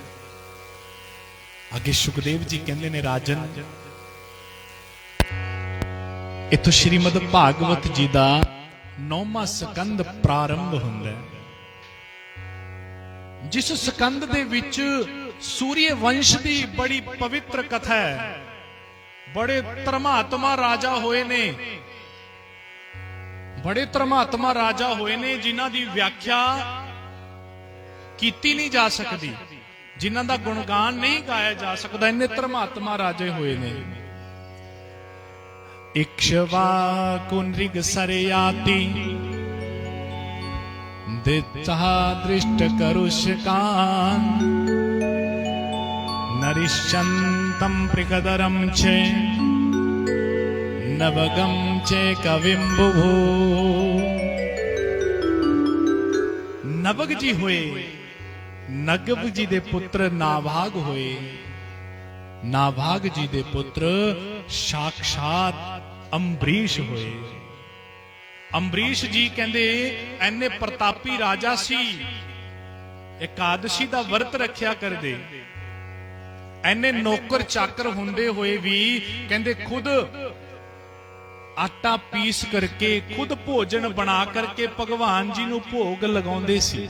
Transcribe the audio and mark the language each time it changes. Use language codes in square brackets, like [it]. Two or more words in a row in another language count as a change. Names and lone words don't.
[pa] ਆਗੇ ਸੁਖਦੇਵ ਜੀ ਕਹਤੇ ਨੇ ਰਾਜਨ ਇਥੋਂ ਸ਼੍ਰੀਮਦ ਭਾਗਵਤ ਜੀ ਕਾ 9ਵਾਂ ਸਕੰਦ ਪ੍ਰਾਰੰਭ ਹੁੰਦਾ ਹੈ। ਜਿਸ ਸਕੰਦ ਦੇ ਵਿਚ ਸੂਰਯ ਵੰਸ਼ ਕੀ ਬੜੀ ਪਵਿੱਤਰ ਕਥਾ ਹੈ। ਬੜੇ ਧਰਮਾਤਮਾ ਰਾਜਾ ਹੋਏ ਨੇ, ਬੜੇ ਧਰਮਾਤਮਾ ਰਾਜਾ ਹੋਏ ਨੇ ਜਿਨ੍ਹਾਂ ਦੀ ਵਿਆਖਿਆ ਕੀਤੀ ਨਹੀਂ ਜਾ ਸਕਦੀ, ਜਿਨ੍ਹਾਂ ਦਾ ਗੁਣਗਾਨ ਨਹੀਂ ਗਾਇਆ ਜਾ ਸਕਦਾ। ਇੰਨੇ ਧਰਮਾਤਮਾ ਰਾਜੇ ਹੋਏ ਨੇ। [sa] इक्ष्वाकु नृग सरयाति दित्ता दृष्ट करुषकान् नरिष्यन्तं प्रिकदरं चे नवगं चे कविं बुभू। [pa] ਨਵਗ ਜੀ ਹੋਏ, ਨਗਵ ਜੀ ਦੇ ਪੁੱਤਰ ਨਾਭਾਗ ਹੋਏ। ਨਾਭਾਗ ਜੀ ਦੇ ਪੁੱਤਰ ਸਾਕਸ਼ਾਤ ਅੰਬਰੀਸ਼ ਹੋਏ। ਅੰਬਰੀਸ਼ ਜੀ ਕਹਿੰਦੇ ਏਨੇ ਪ੍ਰਤਾਪੀ ਰਾਜਾ ਸੀ, ਏਕਾਦਸ਼ੀ ਦਾ ਵਰਤ ਰੱਖਿਆ ਕਰਦੇ, ਏਨੇ ਨੌਕਰ ਚਾਕਰ ਹੁੰਦੇ ਹੋਏ ਭੀ ਕਹਿੰਦੇ ਖ਼ੁਦ ਆਟਾ ਪੀਸ ਕਰਕੇ ਖ਼ੁਦ ਭੋਜਨ ਬਣਾ ਕਰਕੇ ਭਗਵਾਨ ਜੀ ਨੂੰ ਭੋਗ ਲਗਾਉਂਦੇ ਸੀ।